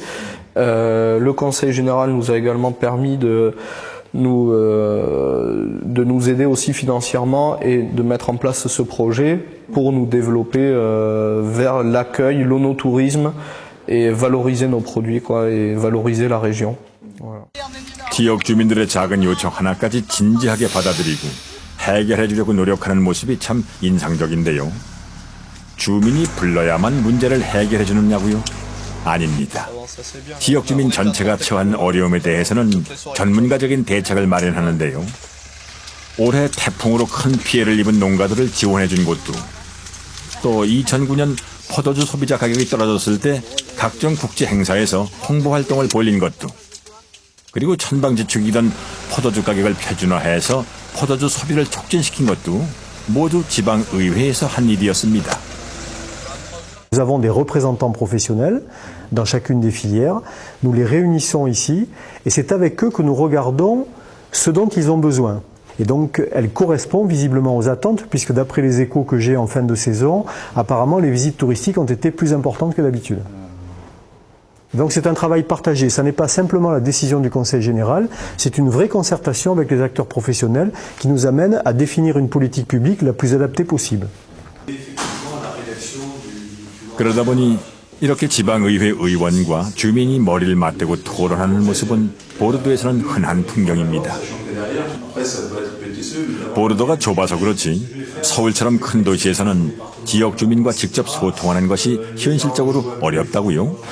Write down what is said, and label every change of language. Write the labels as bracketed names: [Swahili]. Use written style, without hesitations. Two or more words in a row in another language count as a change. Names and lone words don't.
[French] Le Conseil général nous a également permis de nous aider aussi financièrement et de mettre en place ce projet pour nous développer vers l'accueil, l'onotourisme et valoriser nos produits et valoriser la région. Voilà. [Korean] 지역 주민들의 작은 요청 하나까지 진지하게 받아들이고 해결해 주려고 노력하는 모습이 참 인상적인데요. 주민이 불러야만 문제를 해결해 주느냐고요? 아닙니다. 지역 주민 전체가 처한 어려움에 대해서는 전문가적인 대책을 마련하는데요. 올해 태풍으로 큰 피해를 입은 농가들을 지원해 준 곳도, 또 2009년 포도주 소비자 가격이 떨어졌을 때 각종 국제 행사에서 홍보 활동을 벌린 것도, 그리고 천방지축이던 포도주 가격을 표준화해서 포도주 소비를 촉진시킨 것도 모두 지방의회에서 한 일이었습니다. [French] Nous avons des représentants professionnels dans chacune des filières. Nous les réunissons ici et c'est avec eux que nous regardons ce dont ils ont besoin. Et donc, elle correspond visiblement aux attentes puisque d'après les échos que j'ai en fin de saison, apparemment les visites touristiques ont été plus importantes que d'habitude. Donc c'est un travail partagé, ça n'est pas simplement la décision du Conseil général, c'est une vraie concertation avec les acteurs professionnels qui nous amène à définir une politique publique la plus adaptée possible. [Korean] 그러다 보니 이렇게 지방의회 의원과 주민이 머리를 맞대고 토론하는 모습은 보르도에서는 흔한 풍경입니다. 보르도가 좁아서 그렇지 서울처럼 큰 도시에서는 지역 주민과 직접 소통하는 것이 현실적으로 어렵다고요?